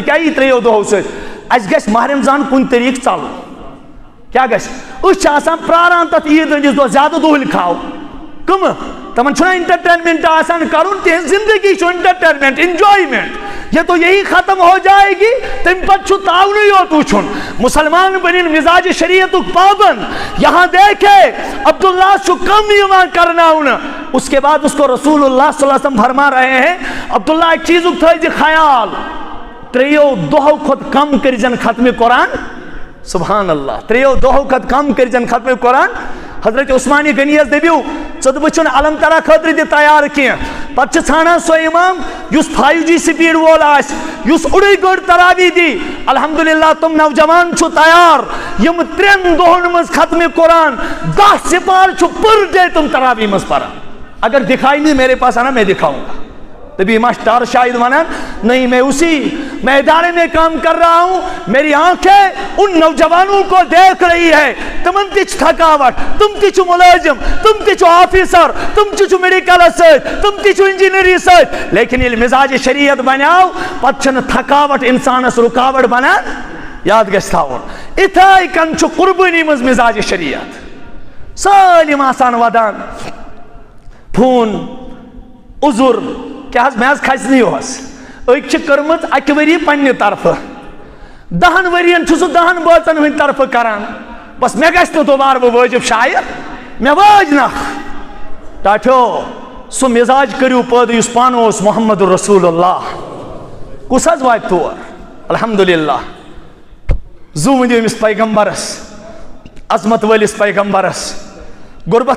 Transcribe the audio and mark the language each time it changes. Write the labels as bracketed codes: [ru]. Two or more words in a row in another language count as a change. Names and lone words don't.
[ks] کیٛاہ یی 3 دۄہو سۭتۍ اَسہِ گژھِ ماہ رمضان کُنہِ طریٖقہٕ ژلُن کیٛاہ گژھِ أسۍ چھِ آسان پرٛاران تتھ عیٖد ہٕنٛدِس دۄہ زیادٕ دۄہلہِ کھاو کٕمہٕ تمن چھُنہ انٹرٹینمنٹ آسان کرُن تہنٛز زندگی چھُ [en] entertainment enjoyment [ur] یہ تو یہی ختم ہو جائے گی [ks] تم پت چھُ تاونٕے یوت وٕچھُن مسلمان بنن مزاج شریعت پابند [ur] یہاں دیکھے [ks] عبداللہ چھُ کم یوان کرناونہٕ [ur] اس کے بعد اس کو [ar] رسول اللہ صلی اللہ علیہ وسلم [ur] فرما رہے ہیں عبداللہ ایک [ks] چیزُک تھٲیزِ خیال 3 دۄہو کھۄتہٕ کم کٔرزٮ۪ن ختمِ قرآن [ar] سبحان اللہ [ks] 3 دۄہو کھۄتہٕ کم کٔرزٮ۪ن ختمِ قرآن حضرت عثمانی غنیس دبیو ژٕ وٕچھُن علم ترا خٲطرٕ تہِ تیار کینٛہہ پتہٕ چھِ ژھانڈان سُہ اِمام یُس 5G سپیڈ وول آسہِ یُس اُڑٕے گٲڑۍ تراوی دی الحمدللہ تِم نوجوان چھُ تیار یِم 3 دۄہن منٛز ختمِ قرآن 10 سپار چھُ [en] per day [ks] تم تراوی منٛز پران [ur] اگر دکھائی نہیں میرے پاس آنا میں دکھاؤں گا تبھی [ks] ماسٹر شاید ونان [ur] نہیں میں اسی میدان میں کام کر رہا ہوں میری آنکھیں ان نوجوانوں کو دیکھ رہی ہے [ks] تمن تچ تھکاوٹ تم تچ ملازم تم تچ آفیسر تم تچ میڈیکل تم تچ انجینئری ست لیکن یہ مزاج شریعت بناو پتہ چھن تھکاوٹ انسانس رکاوٹ بنان یاد گژھِ تھاوُن اتھے کن چھُ قربانی مز مزاج شریعت سٲلِم آسان ودان فون عذر کیا میں کھسنی أکۍ چھِ کٔرمٕژ اکہِ ؤری پننہِ طرفہٕ 10 ؤرین چھُ سُہ 10 بٲژن ہٕنٛدِ طرفہٕ کران بس مےٚ گژھِ نہٕ دوبارٕ بہٕ وٲجِب شاید مےٚ وٲج نکھ ٹاٹھیو سُہ مزاج کٔرِو پٲدٕ یُس پانہٕ اوس محمد [ar] رسول اللہ [ks] کُس حظ واتہِ تور الحمدللہ زُو ؤنِو أمِس پیغمبرس عظمت وٲلِس پیغمبرس غربت